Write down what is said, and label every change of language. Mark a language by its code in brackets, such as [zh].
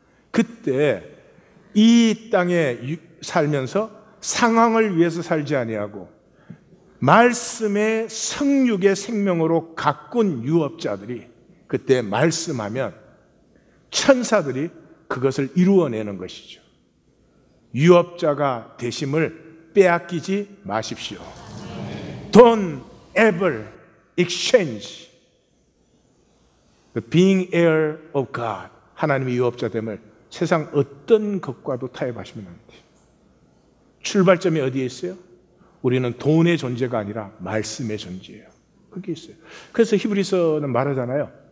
[ko] 그때 이 땅에 살면서 상황을 위해서 살지 아니하고 말씀의 성육의 생명으로 가꾼 유업자들이 그때 말씀하면 천사들이 그것을 이루어내는 것이죠. 유업자가 되심을 빼앗기지 마십시오. [en] Don't ever exchange the being heir of God. [ko] 하나님의 유업자 됨을 세상 어떤 것과도 타협하시면 안 돼요. 출발점이 어디에 있어요? 우리는 돈의 존재가 아니라 말씀의 존재예요. 그게 있어요. 그래서 히브리서는 말하잖아요.